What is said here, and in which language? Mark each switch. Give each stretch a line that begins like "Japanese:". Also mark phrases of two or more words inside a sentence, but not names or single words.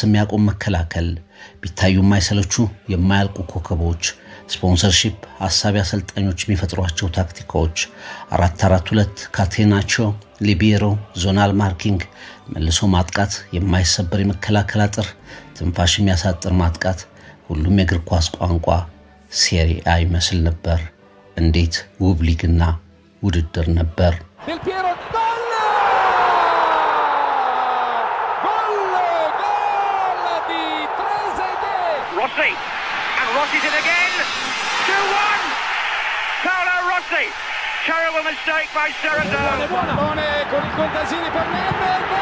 Amharic: የሚያቆም መከላከል፣ ቢታዩ የማይሰለቹ የማያልቁ ኮከቦች፣ ስፖንሰርሺፕ፣ ሐሳቢ አሰልጣኞች የሚፈጥሯቸው ታክቲኮች፣ 4-4-2፣ ካቴናቾ፣ ሊቤሮ፣
English: zonal marking፣
Amharic: መልሶ ማጥቃት፣ የማይሰበር የመከላከል አጥር፣ ትንፋሽ የሚያሳጥር ማጥቃት፣ ሁሉም የእግር ኳስ ቋንቋ ሴሪያ ይመስል ነበር። እንዴት ውብ ሊግና ውድድር ነበር!
Italian: Del Piero, gol di Trezeguet.
English: Rossi's in again. 2-1. Paolo Rossi. Terrible mistake by Ceresole.
Italian: Buone con il Contasini per Nedved.